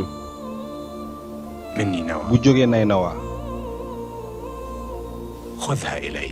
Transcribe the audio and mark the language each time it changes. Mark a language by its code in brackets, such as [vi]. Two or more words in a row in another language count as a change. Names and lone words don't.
[ar] مني نوى [wo] bu jógee nay nawa [ar] خذها إلي